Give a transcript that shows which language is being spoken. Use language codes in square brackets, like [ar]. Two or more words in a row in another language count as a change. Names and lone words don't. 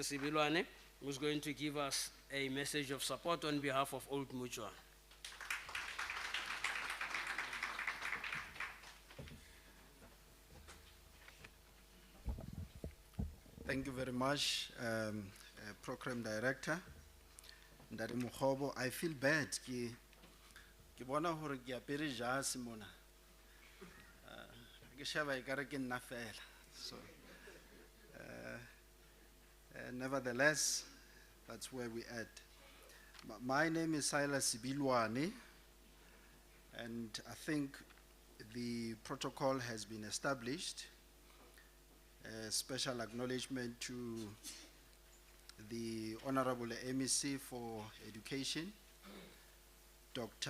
[en] Sibilwane, who's going to give us a message of support on behalf of Old Mutual. Thank you very much, Program Director. Ndari Mukhobo, I feel bad. [st] Ki bona hore ke apere jase mona. Ke sheba ekare ke nna fela. [en] So, nevertheless, that's where we at. My name is Silas Sibilwane, and I think the protocol has been established. A special acknowledgement to the Honorable MEC for Education, Dr.